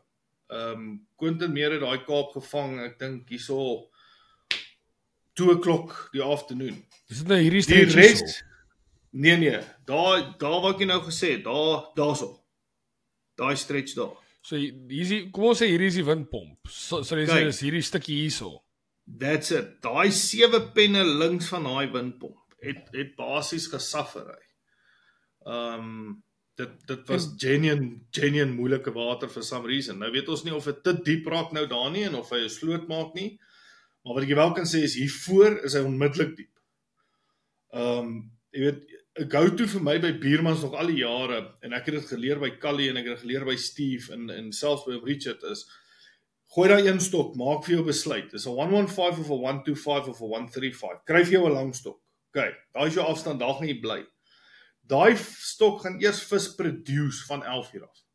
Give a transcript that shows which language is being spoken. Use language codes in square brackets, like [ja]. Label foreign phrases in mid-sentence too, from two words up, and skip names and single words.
[af] Quentin Meer het daai kaap gevang, ek dink hierso 2 o'clock die afternoon. Dis nou hierdie Die stretch res hierso. Nee, daar wat ek nou gesê het, daarso. Daai stretch daar. So hier's die, kom ons sê hierdie is die windpomp. Sal jy sê Kyk. dis hierdie stukkie hierso. [en] That's it. [af] Daai 7 penne links van daai windpomp het basies gesuffer. Dit was genuine moeilike water [en] for some reason. [af] Nou weet ons nie of dit te diep raak nou daar nie en of hy 'n sloot maak nie. Maar wat ek wel kan sê is hiervoor is hy onmiddellik diep. Jy weet, 'n go-to vir my by Biermans nog al die jare en ek het dit geleer by Callie en ek het dit geleer by Steve en selfs by Richard is gooi daai een stok, maak vir jou besluit. Dis 'n 115 of 'n 125 of 'n 135. Kry vir jou 'n lang stok. OK, daai is jou afstand, daar gaan jy bly. Daai stok gaan eers vis produce van 11 uur af.